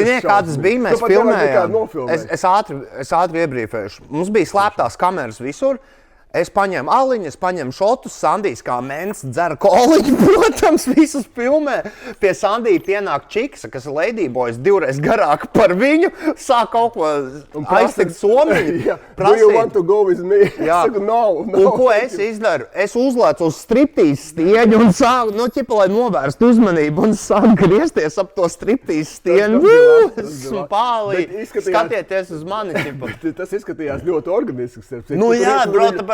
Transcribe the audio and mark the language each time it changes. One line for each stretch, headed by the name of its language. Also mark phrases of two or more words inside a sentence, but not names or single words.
Latvian: Ziniet, kā tas bija? Mēs filmējām. Es ātri iebrīfēšu. Mums bija slēptās kameras visur. Es paņēmu aliņu, es paņēmu šotus, Sandijs kā mens dzer koliņu, protams, visus filmē. Pie Sandija pienāk Čiksa, kas ir Ladyboys 2 reiz garāka par viņu, sāk kaut ko aiztikt Somiju.
English: Do you want to go with me?
Latvian: Jā. Es saku, no. Un ko es izdaru? Es uzlēcu uz striptīzes stieņu un sāku, ķipa, lai novērstu uzmanību un sāku griezties ap to striptīzes stieņu. Esmu pālī, skatieties uz mani, ķipa. Tas izskatījās ļoti organisks. Nu jā, bro, tāpēc,